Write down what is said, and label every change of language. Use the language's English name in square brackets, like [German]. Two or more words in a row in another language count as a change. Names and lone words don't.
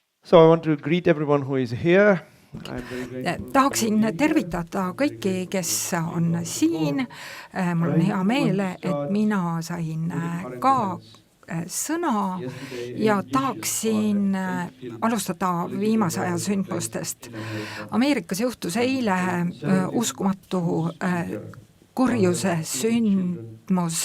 [English] So I want to greet everyone who is here. I'm very grateful. [Estonian] Tahaksin tervitada kõiki, kes on siin. Mul on hea meel, et mina sain ka sõna ja tahaksin alustada viimase aja sündmustest. Ameerikas juhtus eile uskumatu kurjuse sündmus.